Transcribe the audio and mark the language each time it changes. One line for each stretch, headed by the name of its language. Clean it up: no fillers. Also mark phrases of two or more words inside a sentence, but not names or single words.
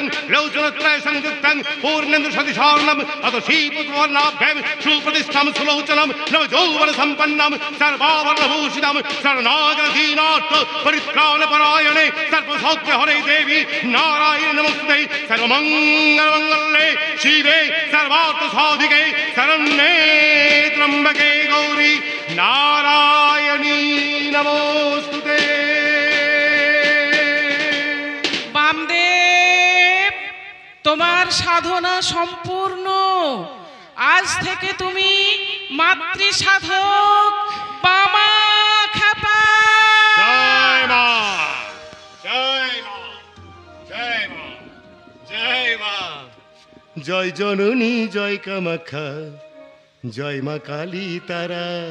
Sanskrit: लोचनत्रय संयुक्तं पूर्णेन्दु सदिशार्णं अतो श्रीपुत्रवर्णाभ्यं सुप्रतिष्ठं सुलोचनं नवजौवन सम्पन्नं सर्वाभरणभूषितं शरणागतदीनार्थ परित्राणपरायणे सर्वसौख्यहरे देवी नारायण नमस्ते सर्वमङ्गलमङ्गले शिवे सर्वार्थसाधिके शरण्ये त्र्यम्बके गौरी नारायणी नमोस्तुते।
Bangla: বামদেব, তোমার সাধনা সম্পূর্ণ। আজ থেকে তুমি মাতৃ সাধক বামা খাপা। জয় মা, জয় মা, জয় মা, জয় মা, জয় জননী, জয় কামাখ্যা, জয় মা কালী তারা।